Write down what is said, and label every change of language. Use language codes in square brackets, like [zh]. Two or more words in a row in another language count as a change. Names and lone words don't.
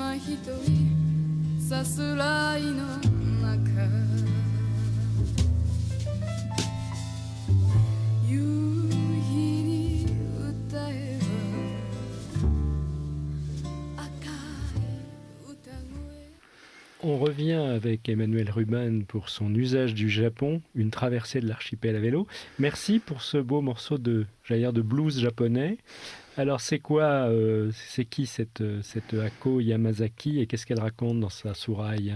[ja] 一人さすらいの中夕日に歌えば赤い歌声 [fr] On revient avec Emmanuel Rubin pour son usage du Japon, une traversée de l'archipel à vélo. Merci pour ce beau morceau de blues japonais. Alors c'est quoi, c'est qui cette Ako Yamazaki et qu'est-ce qu'elle raconte dans sa souraille?